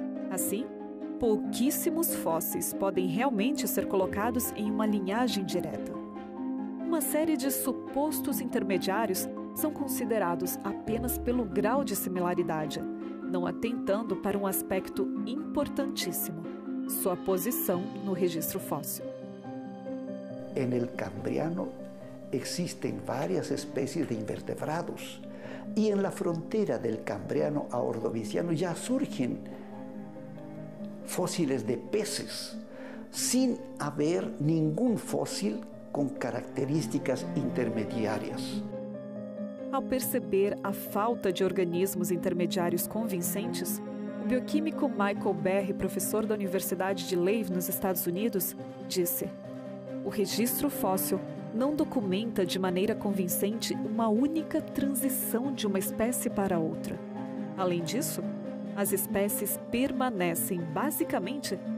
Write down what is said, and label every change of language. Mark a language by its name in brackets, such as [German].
[Portuguese] Assim, pouquíssimos fósseis podem realmente ser colocados em uma linhagem direta. Uma série de supostos intermediários são considerados apenas pelo grau de similaridade, não atentando para um aspecto importantíssimo, sua posição no registro fóssil. [Spanish] En el Cambriano existen varias especies de invertebrados y en la frontera del Cambriano a Ordoviciano ya surgen fósiles de peces sin haber ningún fósil con características intermediárias. [Portuguese] Ao perceber a falta de organismos intermediários convincentes, o bioquímico Michael Berry, professor da Universidade de Leuven, nos Estados Unidos, disse: o registro fóssil não documenta de maneira convincente uma única transição de uma espécie para outra. Além disso, as espécies permanecem basicamente